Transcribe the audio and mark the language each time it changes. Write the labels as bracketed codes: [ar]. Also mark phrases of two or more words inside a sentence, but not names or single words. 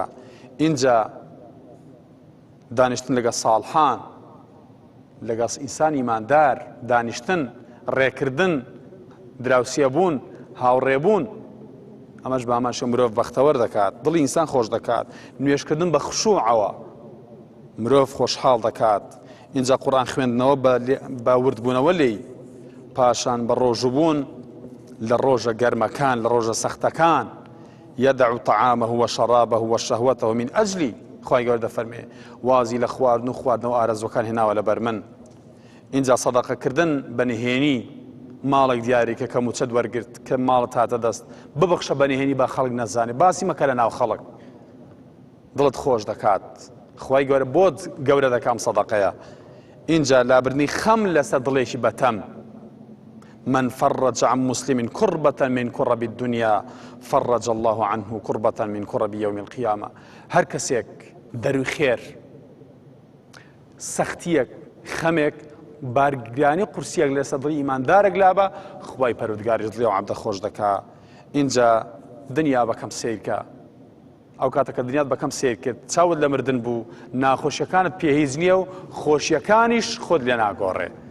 [ckb] اینجا دانیشتن لەگە ساڵحان، لەگەڵ ئینسان ئیماندار دانیشتن، ڕێکردن، دراوسێبوون، هاوڕێبوون، ئەمەش بە ئەماشە مرۆڤ بەختەوەر دەکات، دڵی ئینسان خۆش دەکات. نوێشکردن بە خشووعەوە مرۆڤ خۆشحاڵ دەکات. اینجا قورئان خوێندنەوە بە وردبوونەوە لێی، پاشان بە ڕۆژوبوون لە ڕۆژە گەرمەکان، لە ڕۆژە سەختەکان. [ar] يدع طعامه وشرابه وشهوته من أجلي. [ckb] خوای گەورە دەفەرمێ وازی لە خواردن و خواردنەوە ئارەزوەکان هێناوە لەبەر من. اینجا سەدەقەکردن بەنهێنی ماڵێک دیاریکە کە موچەت وەرگرت کە ماڵت هاتە دەست ببەخشە بەنهێنی با خەڵک نەزانێ، باسی مەکە لە ناو خەڵک، دڵت خۆش دەکات. خوای گەورە بۆت گەورە دەکام سەدەقەیە. اینجا لابردنی خەم لەسەر دڵێکی بەتەم. [ar] من فرج عن مسلم كربة من كرب الدنيا فرج الله عنه كربة من كرب يوم القيامة. [ckb] هر کەسێک دەروی خێر، سەختیەک، خەمێک، بارگرانی قورسیەک لەسەر دڵی ئیماندارێک لابە، خوای پەروەردگاریش دڵی ئەو عەبدە خۆش دەکا. اینجا دنیا بەکەم سیرکە، ئەو کاتەکە دنیات بەکەم سیر کرد، چاوت لە مردن بوو، ناخۆشیەکانت پێهیز نییە و خۆشیەکانیش خۆت لێ ناگۆڕێ.